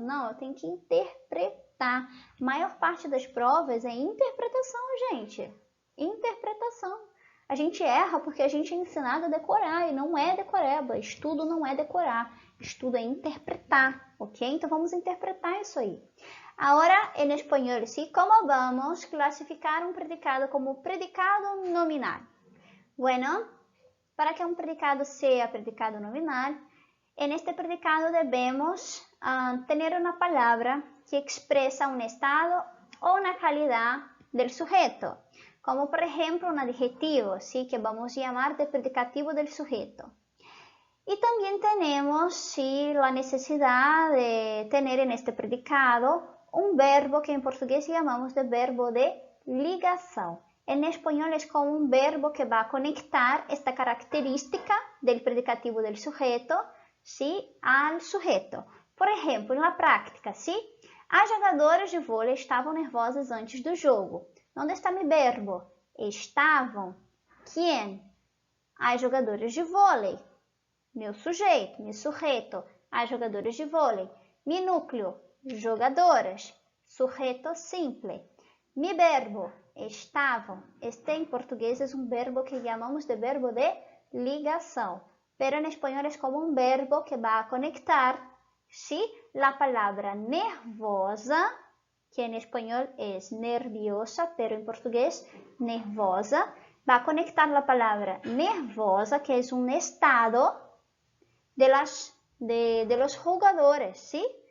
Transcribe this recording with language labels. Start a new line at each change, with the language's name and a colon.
Portuguese: Não, eu tenho que interpretar. A maior parte das provas é interpretação, gente. Interpretação. A gente erra porque a gente é ensinado a decorar e não é decoreba. Estudo não é decorar. Estudo é interpretar, ok? Então vamos interpretar isso aí.
Spanish: Ahora, en español, ¿sí? ¿Cómo vamos a clasificar un predicado como predicado nominal? Bueno, para que un predicado sea predicado nominal, en este predicado debemos tener una palabra que expresa un estado o una calidad del sujeto, como por ejemplo un adjetivo, ¿sí? Que vamos a llamar de predicativo del sujeto. Y también tenemos ¿sí? La necesidad de tener en este predicado un verbo que en portugués llamamos de verbo de ligação. En español es como un verbo que va a conectar esta característica del predicativo del sujeto, ¿sí? Al sujeto. Por ejemplo, en la práctica, ¿sí?
Portuguese: As jogadoras de vôlei estavam nervosas antes do jogo. Onde está mi verbo? Estavam. ¿Quién? As jogadoras de vôlei. Meu sujeito, mi sujeito. As jogadoras de vôlei. Mi núcleo. Jogadoras,
Spanish: sujeto simple.
Portuguese: Mi verbo, estavam. Este em português é um verbo que chamamos de verbo de ligação.
Spanish: Pero en español es como un verbo que va a conectar, ¿sí? La palabra nervosa, que en español es nerviosa, pero en portugués nervosa, va a conectar la palabra nervosa, que es un estado de los jugadores, ¿sí?